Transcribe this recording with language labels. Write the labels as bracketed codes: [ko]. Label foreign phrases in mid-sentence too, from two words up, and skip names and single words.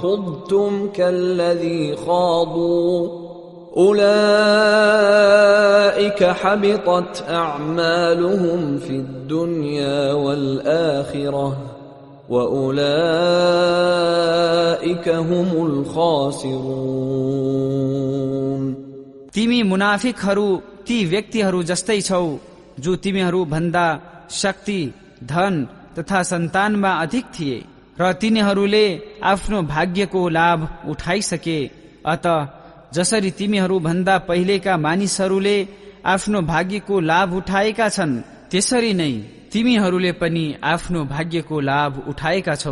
[ar] وخضتم كالذي خاضوا أولئك أولئك حبطت أعمالهم في الدنيا والآخرة وأولئك هم الخاسرون [ne] तिमी मुनाफिकहरू ती व्यक्तिहरू जस्तै छौ जो तिमीहरू भन्दा शक्ति धन तथा सन्तानमा अधिक थिए र तिनीहरूले आफ्नो भाग्यको लाभ उठाइसके। अत जसरी तिमीहरू भन्दा पहिलेका मानिसहरूले आफ्नो भाग्यको लाभ उठाएका छन् त्यसरी नै तिमीहरूले पनि आफ्नो भाग्यको लाभ उठाएका छौ।